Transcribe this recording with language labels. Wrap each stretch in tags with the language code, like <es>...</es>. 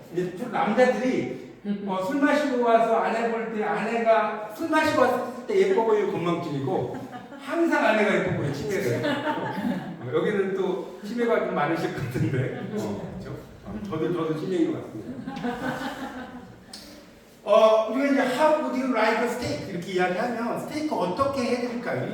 <ko>이제 남자들이 술 마시고 와서 아내 볼 때 아내가 술 마시고 왔을 때 예뻐 보이는 건망증이고 항상 아내가 예뻐 보이는 치매래요. 여기는 또 치매가 좀 많으실 것 같은데 그렇죠? 저도 치매인 것 같습니다.</ko> <en>우리가 이제 How would you like a steak?</en> <ko>이렇게 이야기하면 스테이크 어떻게 해드릴까요?</ko>